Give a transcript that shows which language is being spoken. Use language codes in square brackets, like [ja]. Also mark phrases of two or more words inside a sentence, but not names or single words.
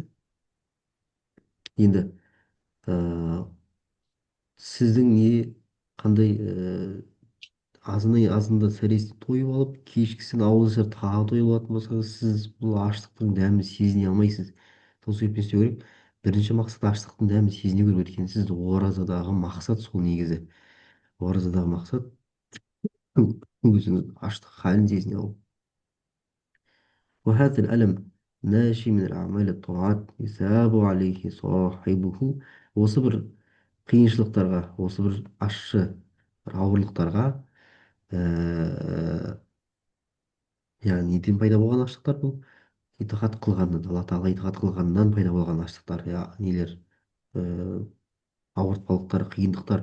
[kk] Енді ә, сіздің не қандай азында сәресін тойып алып кешкісін ауызашар тағы тойып алатын болсаңыз, сіз бұл аштықтың дәмін сезіне алмайсыз. Сол себептен не істеу керек? Бірінші мақсат аштықтың дәмін сезіну керек. Өйткені сізді оразадағы мақсат сол негізі. Оразадағы мақсат өзіңіз аштық халін сезіне алу. [ar] وهذا الألم ناشي من الأعمال الطاعات يثاب عليه صاحبه. [kk] Осы бір қиыншылықтарға, осы бір ащы бір ауырлықтарға яғни неден пайда болған аштықтар бұл? Итағат қылғаннан, алла тағала итағат қылғаннан пайда болған аштықтар, нелер, ә, ауыртпалықтар, қиындықтар.